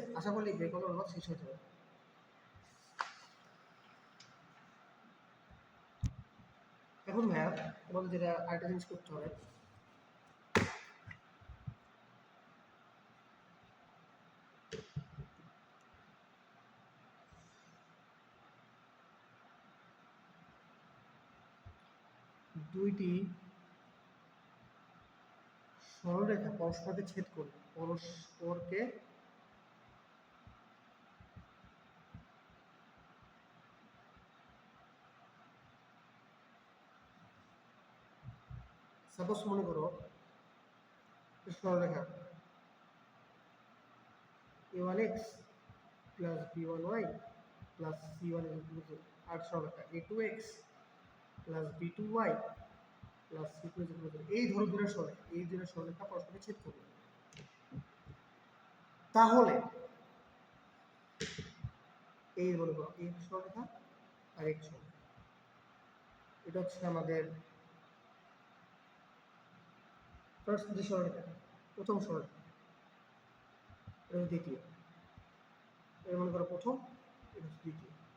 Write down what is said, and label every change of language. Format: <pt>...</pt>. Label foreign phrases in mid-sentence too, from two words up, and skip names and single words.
<bn>আশা করি বের করার অনুপাত শেষ হয়ে যাবে। এখন ভাইয়া তোমাদের যেটা আরেকটা জিনিস করতে হবে, দুইটি সরলরেখা পরস্পরকে ছেদ করবে, পরস্পরকে সাপোজ মনে করো সরলরেখা</bn> <en>a1x plus b1y plus c1</en> <bn>আর সরলরেখা</bn> <en>a2x plus b2y plus c2</en> <bn>এই ধরো দূরের সরলরেখা, এই দূরের সরলরেখা পরস্পরকে ছেদ করবে। তাহলে এই মনে করো এই সরলরেখা আর এক সরলরেখা, এটা হচ্ছে আমাদের ফার্স্ট যে সরলরেখা, প্রথম সরলরেখা, এটা দ্বিতীয়, এটা মনে করো প্রথম, এটা হচ্ছে দ্বিতীয়।</bn>